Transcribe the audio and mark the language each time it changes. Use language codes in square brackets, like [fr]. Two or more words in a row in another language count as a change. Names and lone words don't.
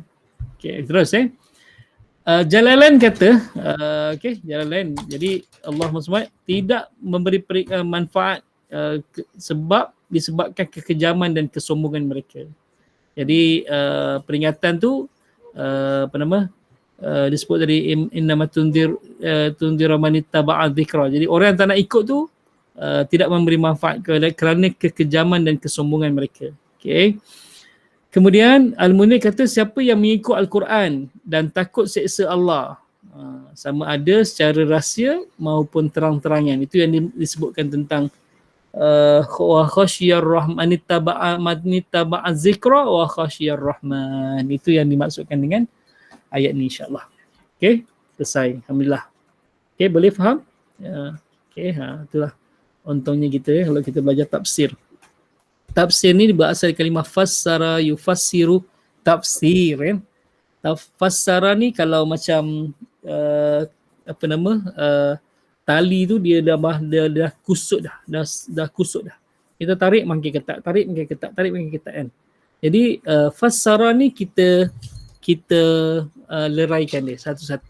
[ms] Okey, terus Jalalain kata, Jalalain. Jadi Allah SWT tidak memberi manfaat sebab disebabkan kekejaman dan kesombongan mereka. Jadi peringatan tu disebut tadi [ar] إنما تنذر من اتبع الذكر. [ms] Jadi orang yang tak nak ikut tu tidak memberi manfaat kerana kekejaman dan kesombongan mereka. Okey. Kemudian Al-Munir kata siapa yang mengikut Al-Quran dan takut seksa Allah, sama ada secara rahsia maupun terang-terangan. Itu yang disebutkan tentang [ar] وخشي الرحمن اتبع الذكر وخشي الرحمن. [ms] Itu yang dimaksudkan dengan ayat ni [ar] إن شاء الله. [ms] Okey, selesai. Alhamdulillah. Okey, boleh faham? Okey, itulah untungnya kita kalau kita belajar tafsir. Tafsir ni berasal dari kalimah [ar] فسر يفسر تفسير, [ms] kan? Fassara ni kalau macam tali tu dia dah kusut dah kusut dah. Kita tarik makin ketat, tarik makin ketat kan. Jadi fassara ni kita leraikan dia satu-satu.